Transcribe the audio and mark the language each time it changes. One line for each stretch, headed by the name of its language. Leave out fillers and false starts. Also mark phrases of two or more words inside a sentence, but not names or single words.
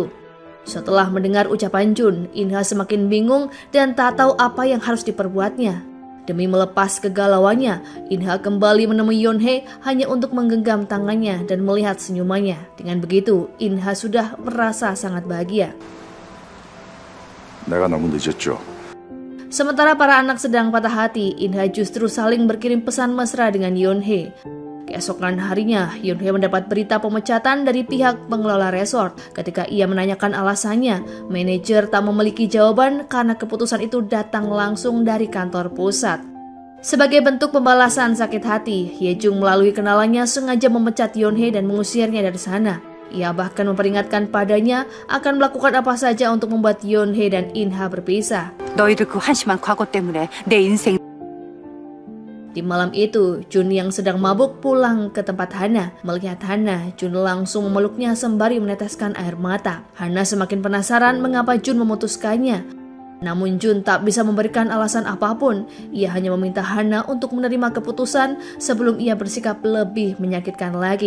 Indonesian: Setelah mendengar ucapan Jun, Inha semakin bingung dan tak tahu apa yang harus diperbuatnya. Demi melepas kegalauannya, Inha kembali menemui Yeonhae hanya untuk menggenggam tangannya dan melihat senyumannya. Dengan begitu, Inha sudah merasa sangat bahagia.
Korean: 내가 너무 늦었죠.
Indonesian: Sementara para anak sedang patah hati, Inha justru saling berkirim pesan mesra dengan Yeonhae. Keesokan harinya, Yeonhae mendapat berita pemecatan dari pihak pengelola resort. Ketika ia menanyakan alasannya, manajer tak memiliki jawaban karena keputusan itu datang langsung dari kantor pusat. Sebagai bentuk pembalasan sakit hati, Hyejung melalui kenalannya sengaja memecat Yeonhae dan mengusirnya dari sana. Ia bahkan memperingatkan padanya akan melakukan apa saja untuk membuat Yeonhae dan Inha berpisah.
Korean: 너희들 그 한심한 과거 때문에 내 인생.
Indonesian: Di malam itu, Jun yang sedang mabuk pulang ke tempat Hana. Melihat Hana, Jun langsung memeluknya sembari meneteskan air mata. Hana semakin penasaran mengapa Jun memutuskannya. Namun Jun tak bisa memberikan alasan apapun. Ia hanya meminta Hana untuk menerima keputusan sebelum ia bersikap lebih menyakitkan lagi.